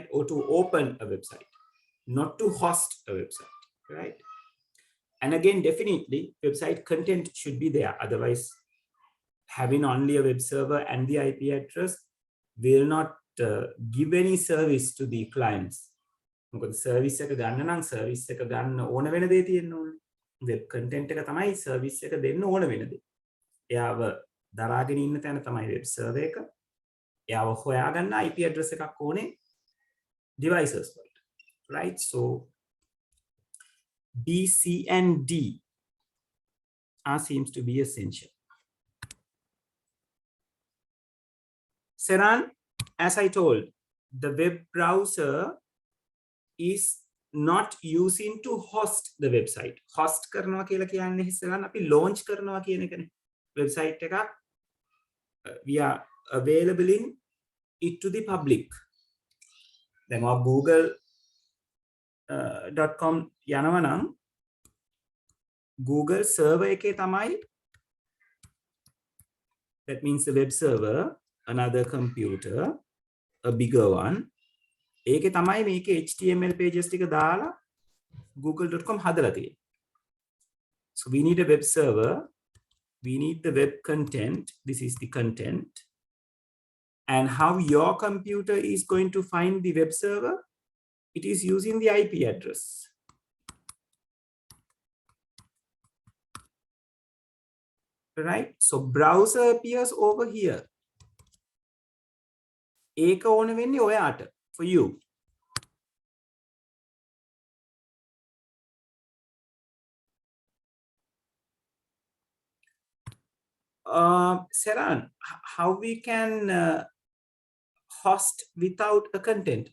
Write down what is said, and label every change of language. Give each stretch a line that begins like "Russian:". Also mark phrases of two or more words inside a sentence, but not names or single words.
English: Or to open a website, not to host a website, right? And again, definitely website content should be there. Otherwise, having only a web server and the IP address will not give any service to the clients.
Sinhala: මොකද සර්විස් එක ගන්න නම් සර්විස් එක ගන්න ඕන වෙන දේ තියෙන්න ඕනේ.
English: web content
Sinhala: එක තමයි සර්විස් එක දෙන්න ඕන වෙන දේ. එයාව දරාගෙන ඉන්න තැන තමයි
English: web server
Sinhala: එක. එයාව හොයාගන්න
English: IP address
Sinhala: එකක් ඕනේ devices වලට.
English: Right? So B, C, and D seems to be essential. Seran, as I told, the web browser is not using to host the website.
Sinhala: Host කරනවා කියලා කියන්නේ ඉස්සරහන් අපි launch කරනවා කියන එකනේ.
English: Website එකක් we are available in it to the public.
Sinhala: දැන් ඔය google.com යනවා නම් Google server එකේ තමයි,
English: that means the web server, another computer, a bigger one.
Sinhala: ඒකේ තමයි මේකේ
English: HTML pages
Sinhala: ටික දාලා google.com hadala තියෙන්නේ.
English: So we need a web server. We need the web content. This is the content. And how your computer is going to find the web server? It is using the IP address. Right? So browser appears over here.
Sinhala: ඒක ඕන වෙන්නේ ඔයාට,
English: for you. Saran, how we can host without a content?